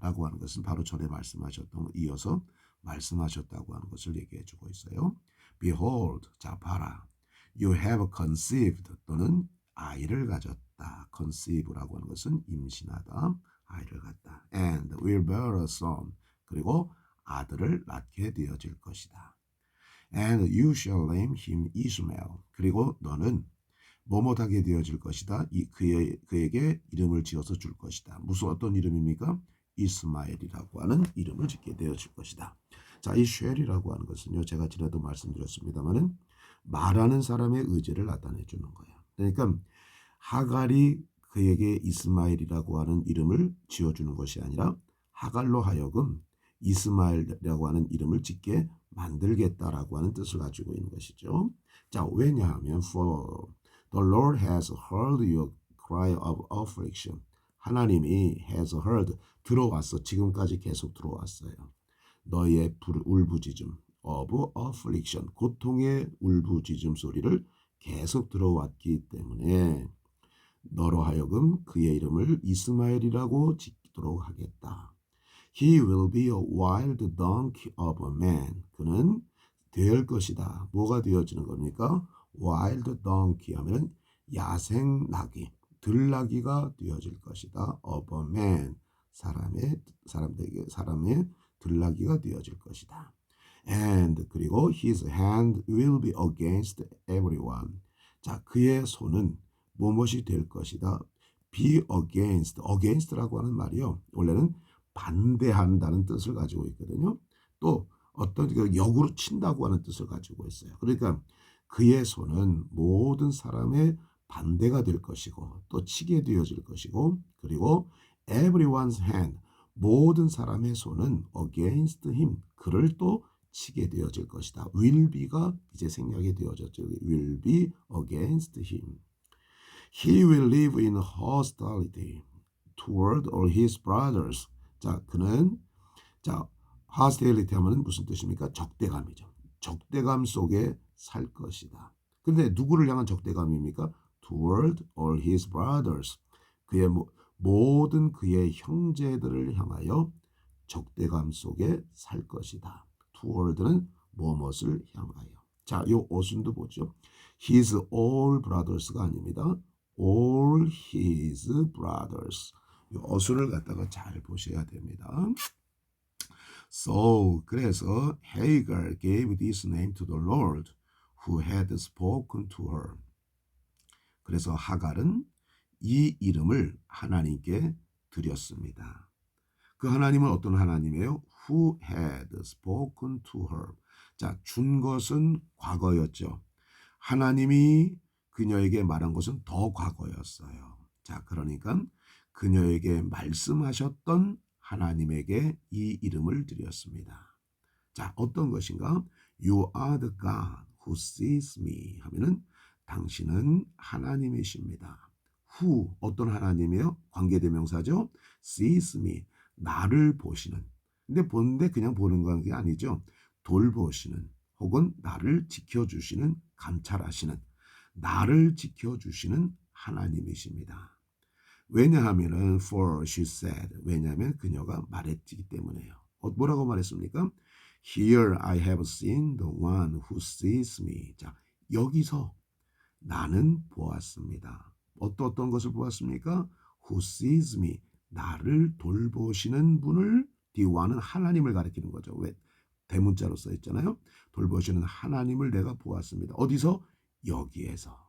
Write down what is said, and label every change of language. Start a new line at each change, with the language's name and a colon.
Korean: 라고 하는 것은 바로 전에 말씀하셨던 이어서 말씀하셨다고 하는 것을 얘기해 주고 있어요. Behold, 자, 봐라.
English: You have conceived
Korean: 또는 아이를 가졌다. conceive라고 하는 것은 임신하다. 아이를 갖다.
English: And will bear a son.
Korean: 그리고 아들을 낳게 되어질 것이다.
English: And you shall name him Ishmael.
Korean: 그리고 너는 뭐뭐하게 되어질 것이다. 그에게 이름을 지어서 줄 것이다. 무슨 어떤 이름입니까? 이스마엘이라고 하는 이름을 짓게 되어질 것이다. 자, 이 쉘이라고 하는 것은요. 제가 지난도 말씀드렸습니다만은 말하는 사람의 의지를 나타내 주는 거예요. 그러니까 하갈이 그에게 이스마엘이라고 하는 이름을 지어주는 것이 아니라 하갈로 하여금 이스마엘이라고 하는 이름을 짓게 만들겠다라고 하는 뜻을 가지고 있는 것이죠. 자, 왜냐하면
English: For the Lord has heard your cry of affliction.
Korean: 하나님이
English: has heard,
Korean: 들어왔어. 지금까지 계속 들어왔어요. 너의 울부짖음
English: of affliction,
Korean: 고통의 울부짖음 소리를 계속 들어왔기 때문에 너로 하여금 그의 이름을 이스마엘이라고 짓도록 하겠다.
English: He will be a wild donkey of a man.
Korean: 그는 될 것이다. 뭐가 되어지는 겁니까?
English: Wild donkey
Korean: 하면 야생 나귀, 들나귀가 되어질 것이다.
English: Of a man.
Korean: 사람의 들나귀가 되어질 것이다.
English: And
Korean: 그리고
English: his hand will be against everyone.
Korean: 자, 그의 손은 무엇이 될 것이다. be against라고 하는 말이요. 원래는 반대한다는 뜻을 가지고 있거든요. 또 어떤 역으로 친다고 하는 뜻을 가지고 있어요. 그러니까 그의 손은 모든 사람의 반대가 될 것이고 또 치게 되어질 것이고 그리고
English: everyone's hand,
Korean: 모든 사람의 손은
English: against him,
Korean: 그를 또 치게 되어질 것이다. will be가 이제 생략이 되어졌죠.
English: will be against him. He will live in hostility toward all his brothers.
Korean: 자, 그는 hostility 하면 무슨 뜻입니까? 적대감이죠. 적대감 속에 살 것이다. 그런데 누구를 향한 적대감입니까?
English: Toward all his brothers.
Korean: 그의 모든 그의 형제들을 향하여 적대감 속에 살 것이다. Toward는 무엇을 향하여. 자, 요 어순도 보죠.
English: His all brothers가 아닙니다. All his brothers.
Korean: 이 어순을 갖다가 잘 보셔야 됩니다.
English: So,
Korean: 그래서
English: Hagar gave this name to the Lord who had spoken to her.
Korean: 그래서 하갈은 이 이름을 하나님께 드렸습니다. 그 하나님은 어떤 하나님이에요?
English: Who had spoken to her.
Korean: 자, 준 것은 과거였죠. 하나님이 그녀에게 말한 것은 더 과거였어요. 자, 그러니까 그녀에게 말씀하셨던 하나님에게 이 이름을 드렸습니다. 자, 어떤 것인가?
English: You are the God who sees me
Korean: 하면은 당신은 하나님이십니다. Who, 어떤 하나님이에요? 관계대명사죠.
English: sees me,
Korean: 나를 보시는. 근데 보는데 그냥 보는 게 아니죠. 돌보시는 혹은 나를 지켜주시는, 감찰하시는, 나를 지켜주시는 하나님이십니다. 왜냐하면은
English: for she said,
Korean: 왜냐하면 그녀가 말했기 때문에요. 뭐라고 말했습니까?
English: Here I have seen the one who sees me.
Korean: 자, 여기서 나는 보았습니다. 어떤 것을 보았습니까?
English: Who sees me,
Korean: 나를 돌보시는 분을,
English: the one
Korean: 은 하나님을 가리키는 거죠. 왜? 대문자로 써 있잖아요. 돌보시는 하나님을 내가 보았습니다. 어디서? 여기에서.